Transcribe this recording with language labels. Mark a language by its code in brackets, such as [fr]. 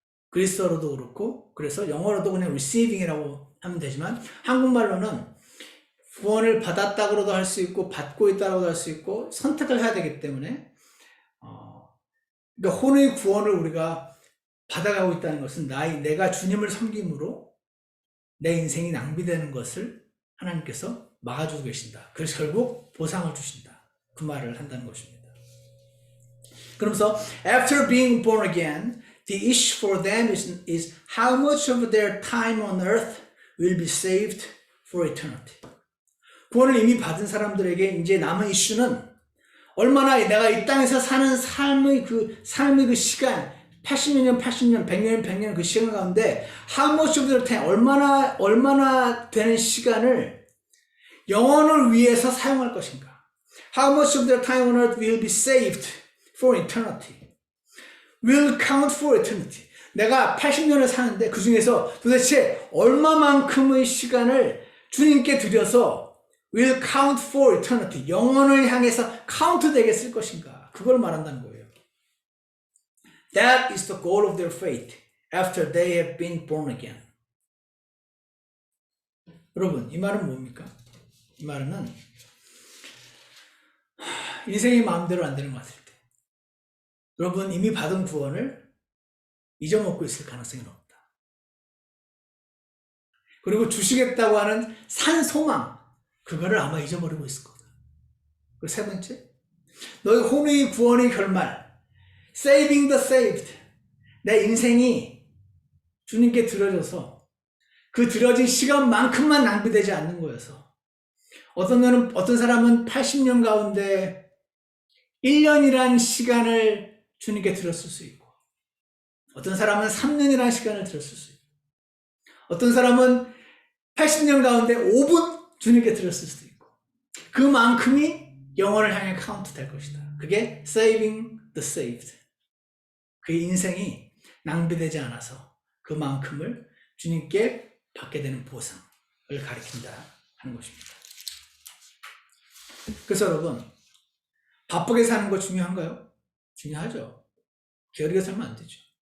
[ko] 그리스어로도 그렇고, 그래서 영어로도 그냥 receiving이라고 하면 되지만 한국말로는 구원을 받았다고도 할 수 있고 받고 있다고도 할 수 있고 선택을 해야 되기 때문에 그러니까 혼의 구원을 우리가 받아가고 있다는 것은 내가 주님을 섬김으로 내 인생이 낭비되는 것을 하나님께서 막아주고 계신다. 그래서 결국 보상을 주신다. 그 말을 한다는 것입니다. 그러면서 [en] after being born again, the issue for them is how much of their time on earth will be saved for eternity. [ko] 구원을 이미 받은 사람들에게 이제 남은 이슈는 얼마나 내가 이 땅에서 사는 삶의 그 시간, 80년, 100년, 100년 그 시간 가운데 [en] how much of their time, [ko] 얼마나 되는 시간을 영혼을 위해서 사용할 것인가. [en] How much of their time on earth will be saved for eternity. Will count for eternity. [ko] 내가 80년을 사는데 그 중에서 도대체 얼마만큼의 시간을 주님께 드려서 [en] will count for eternity, [ko] 영원을 향해서 카운트 되게 쓸 것인가. 그걸 말한다는 거예요. [en] That is the goal of their faith after they have been born again. [ko] 여러분, 이 말은 뭡니까? 이 말은 인생이 마음대로 안 되는 것 같을 때 여러분 이미 받은 구원을 잊어먹고 있을 가능성이 높다. 그리고 주시겠다고 하는 산 소망, 그거를 아마 잊어버리고 있을 거다. 그리고 세 번째, 너의 혼의 구원의 결말, saving the saved. 내 인생이 주님께 드려져서 그 드려진 시간만큼만 낭비되지 않는 거여서 어떤 사람은 80년 가운데 1년이란 시간을 주님께 드렸을 수 있고 어떤 사람은 3년이라는 시간을 드렸을 수 있고 어떤 사람은 80년 가운데 5분 주님께 드렸을 수도 있고 그만큼이 영혼을 향해 카운트 될 것이다. 그게 saving the saved. 그의 인생이 낭비되지 않아서 그만큼을 주님께 받게 되는 보상을 가리킨다 하는 것입니다. 그래서 여러분, 바쁘게 사는 거 중요한가요? 중요하죠. 게으르게 살면 안 되죠.